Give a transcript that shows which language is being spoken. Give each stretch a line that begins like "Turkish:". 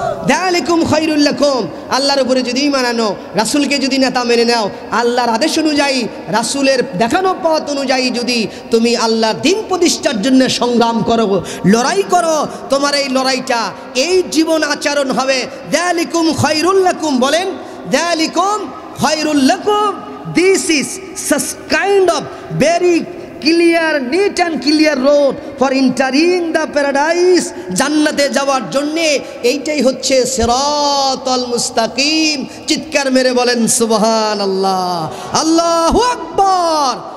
Arabic: যালিকুম খায়রুল লাকুম,
Bangla: আল্লাহর উপরে যদি ঈমান আনো, রাসূলকে যদি নেতা মেনে নাও, আল্লাহর আদেশ অনুযায়ী, রাসূলের দেখানো পথ অনুযায়ী যদি তুমি আল্লাহর দ্বীন প্রতিষ্ঠার জন্য সংগ্রাম করো, লড়াই করো, তোমার এই লড়াইটা, এই জীবন আচরণ হবে।
Arabic: যালিকুম খায়রুল লাকুম, বলেন যালিকুম খায়রুল লাকুম।
English: This is such kind of very clear, neat and clear road for entering the paradise.
Bangla: জান্নাতে যাওয়ার জন্যে এইটাই হচ্ছে সিরাতাল মুস্তাকিম। চিৎকার মেরে বলেন
Arabic: সুবহানাল্লাহ, আল্লাহু আকবার।